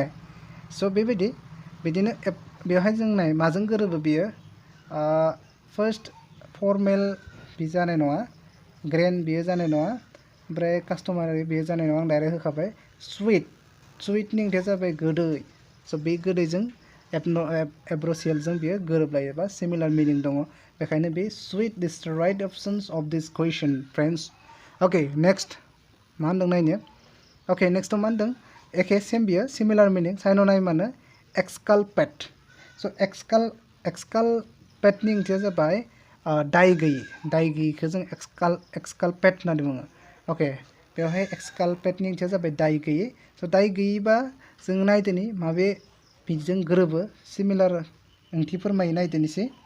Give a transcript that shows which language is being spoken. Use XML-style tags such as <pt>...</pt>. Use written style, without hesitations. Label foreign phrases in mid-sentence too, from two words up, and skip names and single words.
<brx>स' बिदिनो बेवहाय जों नाय माजों गोरोबो बियो फार्स्ट फर्मेल बि जानाय नङा ग्रेन्ड बियो जानाय नङा ओमफ्राय कास्टमारि बियो जानाय नङा आं डाइरेक्ट होखाबाय सुइटनि ओंथिया जाबाय गोदै स' बे गोदैजों एब्र'सियेलजों बियो गोरोबलायो बा</brx> <en>similar meaning</en> <brx>दङ बेखायनो बे</brx> <en>sweet is the right options of this question friends</en> <brx>अके नेक्स्ट मा होनदों नायनो अके नेक्स्टआव मा होनदों एखे सेम बियो</brx> <en>similar meaning</en> <brx>साइनोनाइमानो एक्सकालपेट स' एक्सकालपेटनि ओंथिया जाबाय दाय गैयिखौ जों एक्सकालपेट होननानै बुङो अके बेवहाय एक्सकालपेटनि ओंथिया जाबाय दाय गैयि स' दाय गैयिबा जों नायदोनि माबे बिजों गोरोबो सिमिलार ओंथि फोरमायो नायदोनिसै</brx>